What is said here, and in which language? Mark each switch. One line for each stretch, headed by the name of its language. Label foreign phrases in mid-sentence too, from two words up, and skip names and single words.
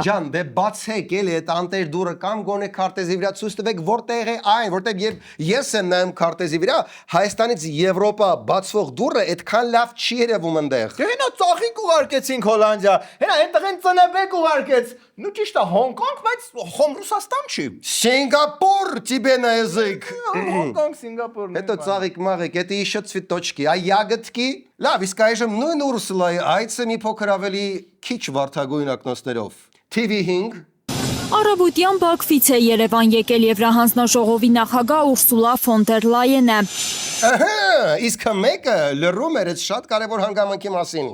Armenian: Ջան, դե բացեք էլի այդ անտեր դուռը կամ գոնե քարտեզի վրա ցույց տվեք որտեղ է այն, որտեղ ես եմ նայում քարտեզի վրա, Հայաստանից Եվրոպա բացվող դուռը այդքան լավ չի երևում այնտեղ։ Դե հենա ծաղիկ ուղարկեցինք Հոլանդիա։ Հենա այնտեղ են ծնեբեք ուղարկեց։ Ну ճիշտ է Հոնկոնգ, բայց խոմ Ռուսաստան չի։ Սինգապուր,
Russian: тебе на язык։
Armenian: Հոնկոնգ, Սինգապուր։ Это ծաղիկ մաղիկ,
Russian: это еще цветочки, а ягодки։
Armenian: Լավ, իսկ այժմ նույն Ուրսուլայի այցը մի փոքր ավելի քիչ վարդագույն ակնոցներով։ TV5 Առավոտյան Բաքվից է Երևան եկել Եվրահանձնաժողովի նախագահ Ուրսուլա ֆոն դեր Լայենը։ Ահա, իսկ մեկը լրում էր այդ շատ կարևոր հանգամանքի մասին։